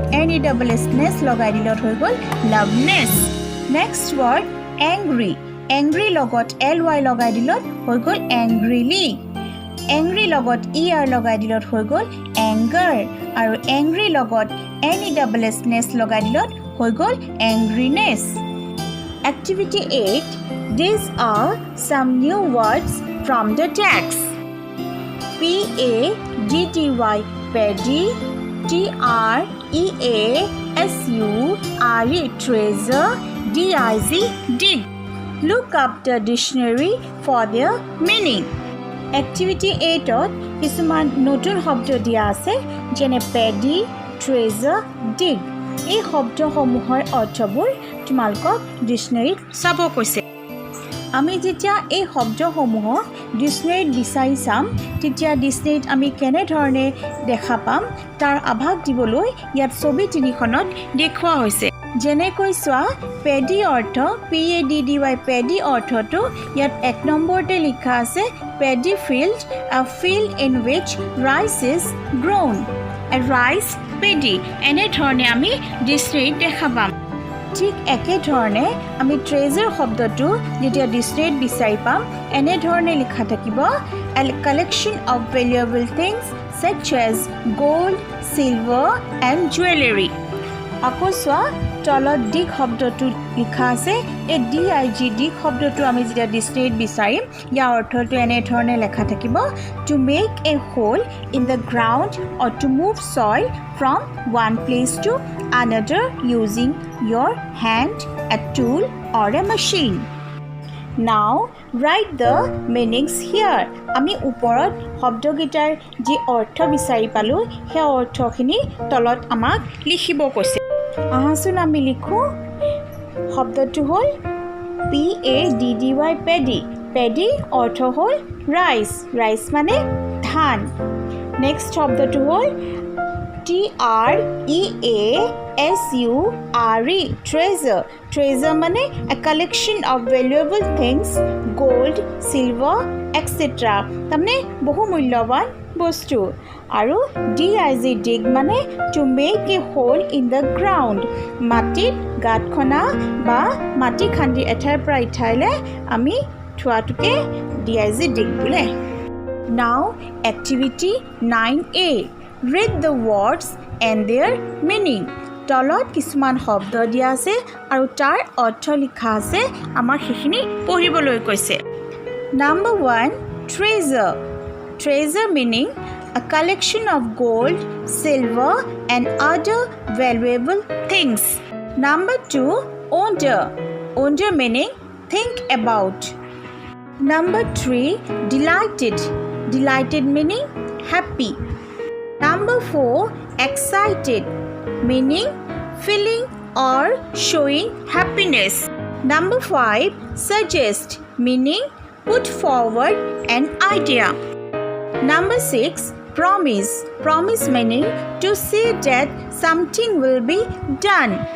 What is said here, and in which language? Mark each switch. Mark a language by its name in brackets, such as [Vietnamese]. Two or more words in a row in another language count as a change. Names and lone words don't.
[Assamese] nes লগাই দিলত হৈ গল [English] loveness next word angry angry [Assamese] লগত ly লগাই দিলত হৈ গল [English] angrily angry [Assamese] লগত er লগাই দিলত হৈ গল এংগাৰ আৰু এংগ্ৰি লগত nes লগাই দিলত হৈ গল এংগ্ৰিনেস [English] Activity 8 These are some new words from the text PADDY paddy TREASURE treasure DIG dig Look up the dictionary for their meaning [Assamese] Activity 8ত কিছুমান নতুন শব্দ দিয়া আছে যেনে [English] paddy treasure dig [Assamese] এই শব্দসমূহৰ অৰ্থবোৰ তোমালোকক ডিকচনাৰীত চাব কৈছে আমি যেতিয়া এই শব্দসমূহক ডিকচনাৰীত বিচাৰি চাম তেতিয়া ডিকচনাৰীত আমি কেনে ধৰণে দেখা পাম তাৰ আভাস দিবলৈ ইয়াত ছবি তিনিখনত দেখুৱা হৈছে যেনেকৈ চোৱা পেডি অৰ্থ [English] PADDY paddy [Assamese] অৰ্থটো ইয়াত 1 নম্বৰতে লিখা আছে পেডি [English] ফিল্ড a field in which rice is grown a rice paddy [Assamese] এনে ধৰণে আমি ডিকচনাৰীত দেখা পাম ঠিক একে ধৰণে আমি ট্ৰেজাৰ শব্দটো যেতিয়া ডিকচনাৰীত বিচাৰি পাম এনে ধৰণে লিখা থাকিব [English] a collection of valuable things such as gold silver and jewelry [Assamese] আকৌ চোৱা তলত dig শব্দটো লিখা আছে এই dig dig শব্দটো আমি যেতিয়া ডিক্সনাৰীত বিচাৰিম ইয়াৰ অৰ্থটো এনে ধৰণে লেখা থাকিব [English] to make a hole in the ground or to move soil from one place to another using your hand, a tool or a machine. Now write the meanings here. [Assamese] আমি ওপৰত শব্দগীতাৰ যি অৰ্থ বিচাৰি পালো সেই অৰ্থখিনি তলত আমাক লিখিব কৈছে আহাচোন আমি লিখো শব্দটো হ'ল [English] PADDY paddy paddy [Assamese] অৰ্থ হ'ল [English] rice rice [Assamese] মানে ধান নেক্সট শব্দটো হ'ল [English] TREASURE treasure treasure [Assamese] মানে [English] a collection of valuable things gold silver etc [Assamese] তাৰমানে বহু মূল্যৱান বস্তু আৰু [English] dig dig [Assamese] মানে [English] to make a hole in the ground [Assamese] মাটিত গাঁত খনা বা মাটি খান্দি এঠাইৰ পৰা ইঠাইলে আমি থোৱাটোকে [English] dig dig [Assamese] বোলে [English] now activity 9A read the words and their meaning [Assamese] তলত কিছুমান শব্দ দিয়া আছে আৰু তাৰ অৰ্থ লিখা আছে আমাৰ সেইখিনি পঢ়িবলৈ কৈছে [English] Number 1 treasure treasure meaning a collection of gold silver and other valuable things Number 2 wonder wonder meaning think about Number 3 delighted delighted meaning happy Number 4 excited meaning feeling or showing happiness Number 5 suggest meaning put forward an idea Number 6 promise promise meaning to say that something will be done